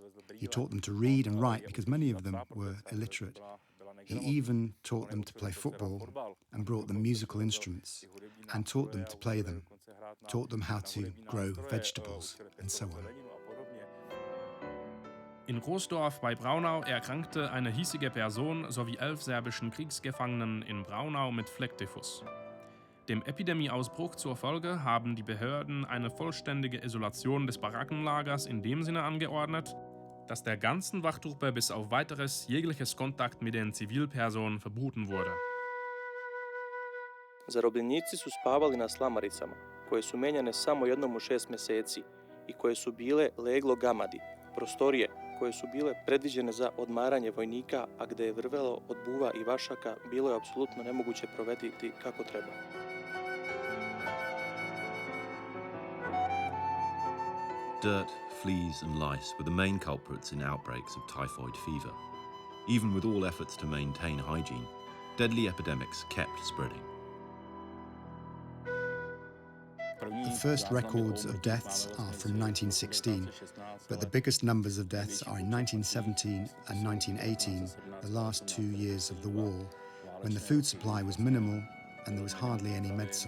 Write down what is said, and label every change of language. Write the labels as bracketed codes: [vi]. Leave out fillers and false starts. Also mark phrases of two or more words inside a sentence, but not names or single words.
[en] He taught them to read and write because many of them were illiterate. He even taught them to play football and brought them musical instruments and taught them to play them, taught them how to grow vegetables and so on. [de] In Großdorf bei Braunau erkrankte eine hiesige Person sowie 11 serbischen Kriegsgefangenen in Braunau mit Flecktyphus. Dem Epidemieausbruch zur Folge haben die Behörden eine vollständige Isolation des Barackenlagers in dem Sinne angeordnet, dass der ganzen Wachtruppe bis auf weiteres jegliches Kontakt mit den Zivilpersonen verboten wurde. [sr] Zarobljenici su spavali na slamaricama, koje su menjane samo jednom u 6 meseci i koje su bile leglo gamadi, prostorije koje su bile predviđene za odmaranje vojnika, a gde je vrvelo od buva i vašaka, bilo je apsolutno nemoguće provediti kako treba. [en] Dirt, fleas and lice were the main culprits in outbreaks of typhoid fever. Even with all efforts to maintain hygiene, deadly epidemics kept spreading. The first records of deaths are from 1916, but the biggest numbers of deaths are in 1917 and 1918, the last 2 years of the war, when the food supply was minimal and there was hardly any medicine.